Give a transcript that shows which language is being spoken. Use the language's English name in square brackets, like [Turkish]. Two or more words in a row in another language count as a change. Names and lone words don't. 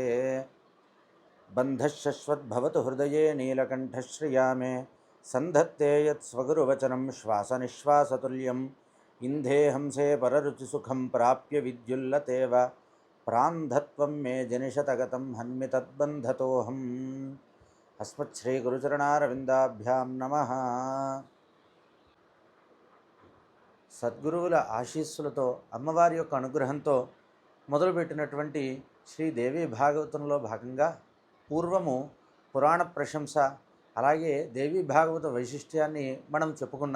[Sanskrit] बन्धश्शश्वद्भवतु हृदये नीलकण्ठश्रिया मे सन्धत्ते यत्स्वगुरुवचनं श्वासनिश्वासतुल्यम् इंधे हंसे पररुचिसुखं प्राप्य विद्युल्लतेव प्रान्धत्वं मे जनिषतगतं हन्मि तद्बन्धतोऽहम्। अस्मच्छ्रीगुरुचरणारविन्दाभ्यां नमः। [Telugu] సద్గురువుల ఆశీస్సులతో అమ్మవారి యొక్క అనుగ్రహంతో మొదలుపెట్టినటువంటి శ్రీదేవి భాగవతంలో భాగంగా పూర్వము పురాణ ప్రశంస అలాగే దేవీ భాగవత వైశిష్ట్యాన్ని మనం చెప్పుకున్నాం.